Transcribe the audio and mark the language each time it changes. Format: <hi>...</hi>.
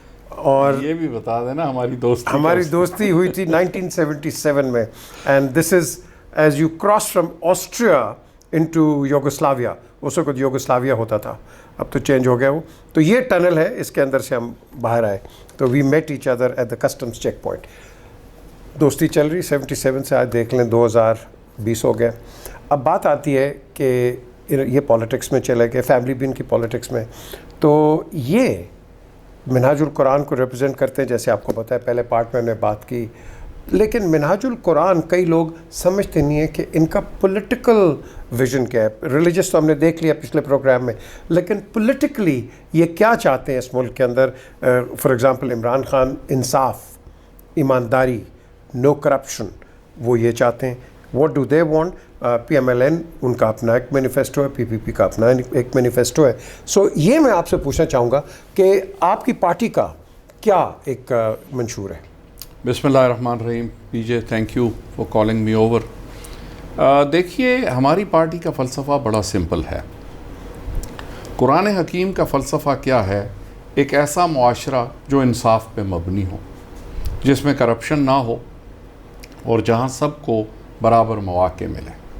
<ur>اور یہ بھی بتا دینا ہماری دوستی ہوئی تھی 1977 میں.</ur> <en>And this is as you cross from Austria into Yugoslavia.</en> <ur>اس وقت یوگوسلاویا ہوتا تھا, اب تو چینج ہو گیا وہ. تو یہ ٹنل ہے, اس کے اندر سے ہم باہر آئے.</ur> <en>تو we met each other at the customs check point.</en> <ur>دوستی چل رہی 77 سے, آج دیکھ لیں 2020 ہو گیا. اب بات آتی ہے کہ یہ پالیٹکس میں چلے گئے, فیملی بھی ان کی پالیٹکس میں. تو یہ منہاج القرآن کو ریپرزینٹ کرتے ہیں, جیسے آپ کو پتہ ہے پہلے پارٹ میں ہم نے بات کی. لیکن منہاج القرآن کئی لوگ سمجھتے نہیں ہیں کہ ان کا پولیٹیکل ویژن کیا ہے. ریلیجس تو ہم نے دیکھ لیا پچھلے پروگرام میں, لیکن پولیٹیکلی یہ کیا چاہتے ہیں اس ملک کے اندر.</ur> <en>for example</en> <ur>عمران خان انصاف, ایمانداری,</ur> <en>no corruption,</en> <ur>وہ یہ چاہتے ہیں.</ur> <en>What do they want?</en> <ur>P M L N ان کا اپنا ایک مینیفیسٹو ہے, پی پی پی کا اپنا ایک مینیفیسٹو ہے. سو یہ میں آپ سے پوچھنا چاہوں گا کہ آپ کی پارٹی کا کیا ایک منشور ہے؟</ur> <ar>بسم اللہ الرحمن الرحیم.</ar> <en>P J thank you for calling me over.</en> <ur>دیکھیے, ہماری پارٹی کا فلسفہ بڑا سمپل ہے. قرآن حکیم کا فلسفہ کیا ہے؟ ایک ایسا معاشرہ جو انصاف پہ مبنی ہو, جس میں کرپشن نہ ہو اور جہاں سب کو برابر مواقع ملے.</ur>